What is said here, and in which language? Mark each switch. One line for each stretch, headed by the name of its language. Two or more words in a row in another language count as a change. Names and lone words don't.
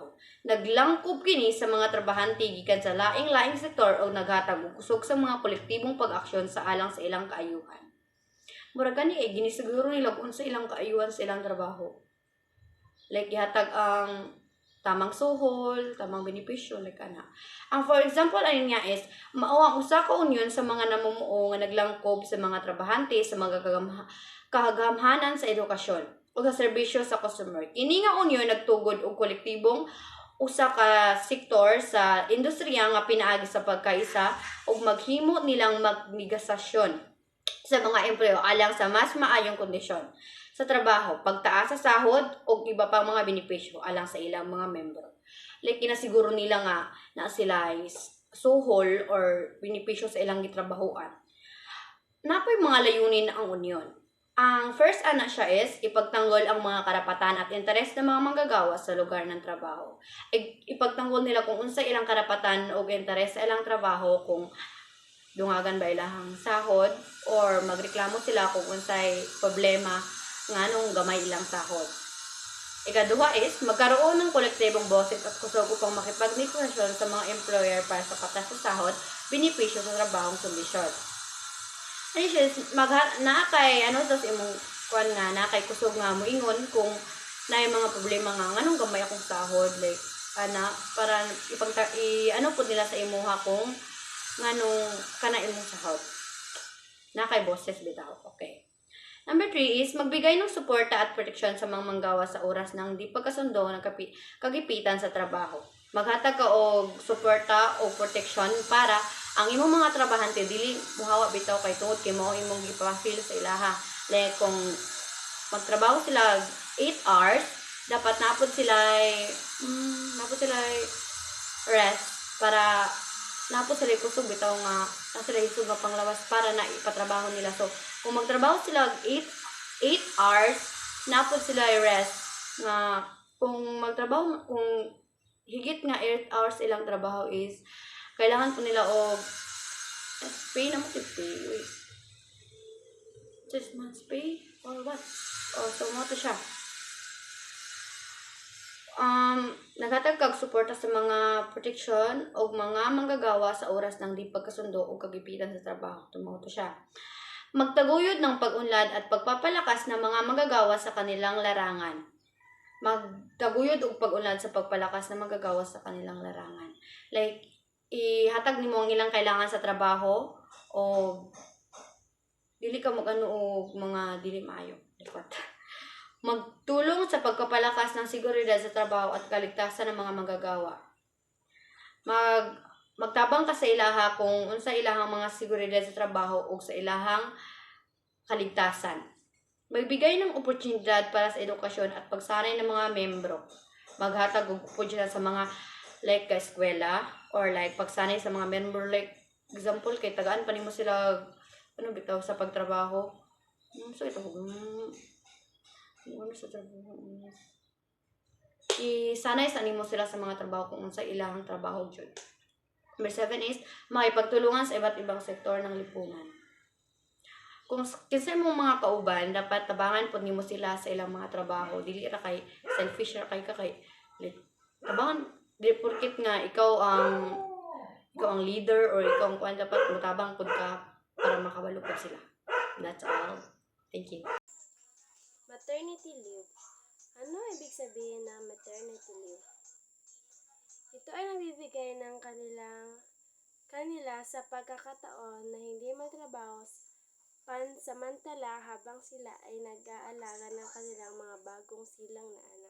Cebuano: Naglangkob kini sa mga trabahante gikan sa laing-laing sektor o naghatag og kusog sa mga kolektibong pag-aksyon sa alang sa ilang kaayuhan. Murag gani ginisiguro nila kung sa ilang kaayuhan sa ilang trabaho. Like gihatag ang tamang suhol, tamang benepisyo, like ana. Ang
English: for example
Cebuano: ayun nga is mao ang usa ka union sa mga namumuo nga naglangkob sa mga trabahante sa mga kagamhanan sa edukasyon o sa serbisyo sa customer. Kini nga union nagtugod og kolektibong usa ka sektor sa industriya nga pinaagi sa pagkaisa ug maghimo nilang magnegasasyon sa mga empleo alang sa mas maayong kondisyon. sa trabaho, pagtaas sa sahod o iba pang mga benepisyo alang sa ilang mga membro. Like kinasiguro nila nga na sila is suhol or benepisyo sa ilang gitrabahoan. Napoy mga layunin ang union.
Filipino: Ang first
Cebuano: ana siya
Filipino: is ipagtanggol ang mga karapatan at interes ng mga manggagawa sa lugar ng trabaho.
Cebuano: Ipagtanggol nila kung unsa ilang karapatan o interes sa ilang trabaho, kung dungagan ba ilahang sahod or magreklamo sila kung unsay problema nganong gamay ilang sahod.
Filipino: Ikaduha is magkaroon ng kolektibong boses at kusog upang makipagnegosasyon sa mga employer para sa patas sa sahod, benepisyo sa trabahong solusyon.
Cebuano: Nakay sa imong kuan nga nakay kusog nga moingon kung naay mga problema nga nganong gamay akong sahod, like para po nila sa imuha kung nganong kana imong sahod. Nakay boses bitaw.
Filipino: Okay. Number 3 is magbigay ng suporta at proteksyon sa mga manggawa sa oras ng di pagkasundo ng kagipitan sa trabaho.
Cebuano: Maghatag ka og suporta o proteksyon para ang imong mga trabahante dili muhawa bitaw kay tungod kay mao imong gipafeel sa ilaha. Like kung magtrabaho sila 8 hours, dapat napod sila rest para napod sila kusog bitaw nga sila hisog nga panglawas para na ipatrabaho nila. So kung magtrabaho sila 8 hours, napod sila rest nga kung higit nga 8 hours ilang trabaho is kailangan po nila og pay na mo pay. Wait. 6 months
English: pay or what?
Cebuano: So mo to siya. Naghatag kag suporta sa mga proteksyon o mga manggagawa sa oras ng di pagkasundo o kagipitan sa trabaho. Tumaw to siya.
Filipino: Magtaguyod ng pag-unlad at pagpapalakas ng mga manggagawa sa kanilang larangan. Magtaguyod og pag-unlad sa pagpalakas ng manggagawa sa kanilang larangan.
Cebuano: Like ihatag nimo ang ilang kailangan sa trabaho o dili ka mag-ano og mga dili maayo.
Filipino: Magtulong sa pagpapalakas ng seguridad sa trabaho at kaligtasan ng mga manggagawa.
Cebuano: Magtabang ka sa ilaha kung unsa ilahang mga seguridad sa trabaho o sa ilahang kaligtasan.
Filipino: Magbigay ng oportunidad para sa edukasyon at pagsanay ng mga membro.
Cebuano: Maghatag og oportunidad sa mga like ka eskwela or like pagsanay sa mga member, like example kay tagaan pa nimo sila bitaw sa pagtrabaho.
Filipino: So ito sa trabaho.
Cebuano: Isanay sa nimo sila sa mga trabaho kung unsa ilahang trabaho jud.
Filipino: Number 7 is makipagtulungan sa iba't ibang sektor ng lipunan.
Cebuano: Kung kinsa imong mga kauban, dapat tabangan pod nimo sila sa ilang mga trabaho. Dili ra kay selfish ra kay like tabangan di porket nga ikaw ang leader or ikaw ang kuan, dapat mutabang pod ka para makabalo pod sila.
English: That's all. Thank you. Maternity leave.
Filipino: Ano ibig sabihin ng
English: maternity leave?
Filipino: Ito ay nabibigay ng kanila sa pagkakataon na hindi magtrabaho pansamantala habang sila ay nag-aalaga ng kanilang mga bagong silang na anak.